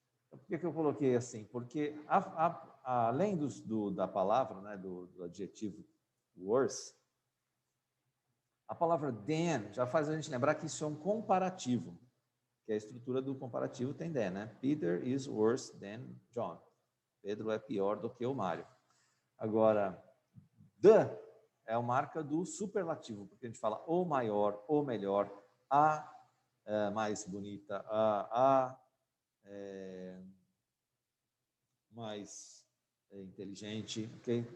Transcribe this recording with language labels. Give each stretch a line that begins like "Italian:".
Portuguese: Por que eu coloquei assim? Porque além da palavra, né, do adjetivo worse, a palavra than já faz a gente lembrar que isso é um comparativo, que a estrutura do comparativo tem than, né?
English: Peter is worse than John.
Portuguese: Pedro é pior do que o Mário. Agora, the é a marca do superlativo, porque a gente fala o maior, o melhor, a mais bonita, a mais inteligente, ok?